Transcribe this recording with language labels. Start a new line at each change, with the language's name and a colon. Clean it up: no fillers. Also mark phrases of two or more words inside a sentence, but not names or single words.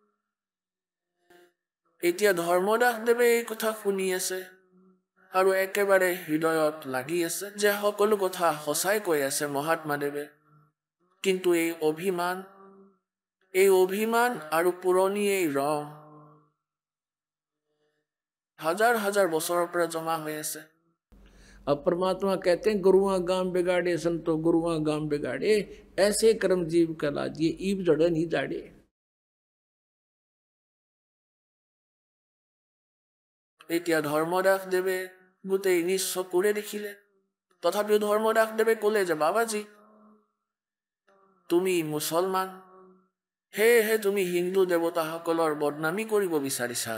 Assamese: এতিয়া ধৰ্মদাসদেৱে এই কথা শুনি আছে আৰু একেবাৰে হৃদয়ত লাগি আছে যে সকলো কথা সঁচাই কৈ আছে মহাত্মাদেৱে। কিন্তু এই অভিমান আৰু পুৰণি এই ৰং হাজাৰ হাজাৰ বছৰৰ পৰা জমা হৈ আছে।
Hindi: अब परमात्मा कहते हैं गुरुआ गाम बिगाड़े संतो गुरुआ गाम बिगाड़े, ऐसे कर्म जीव कला दिए ईब जड़े नहीं जाड़े।
Assamese: এতিয়া ধৰ্মদাসদেৱে গোটেই নিজ চকুৰে দেখিলে। তথাপিও ধৰ্মদাসদেৱে ক'লে যে বাবাজী তুমি মুছলমান, সেয়েহে তুমি হিন্দু দেৱতাসকলৰ বদনামী কৰিব বিচাৰিছা।